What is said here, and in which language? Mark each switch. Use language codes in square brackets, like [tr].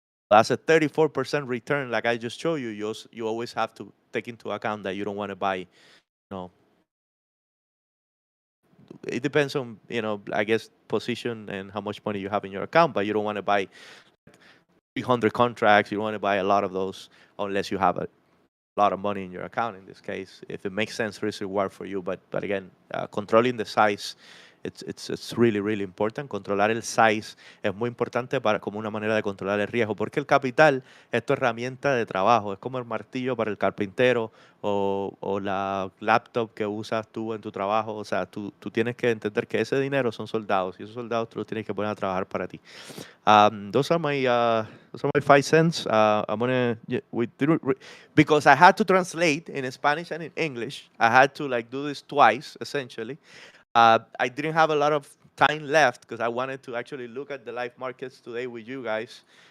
[en] That's a 34% return, like I just showed you. You always have to take into account that you don't want to buy, it depends on, I guess, position and how much money you have in your account, but you don't want to buy 300 contracts. You don't want to buy a lot of those unless you have a lot of money in your account in this case, if it makes sense, risk reward for you. But again, controlling the size, it's really, really important. [es] Controlar el size es muy importante como una manera de controlar el riesgo, porque el capital es tu herramienta de trabajo, es como el martillo para el carpintero o la laptop que usas tú en tu trabajo. O sea, tú tienes que entender que ese dinero son soldados y esos soldados tú los tienes que poner a trabajar para ti. [en] Those are my 5 cents. I'm gonna because I had to translate in Spanish and in English. I had to do this twice essentially. I didn't have a lot of time left because I wanted to actually look at the live markets today with you guys.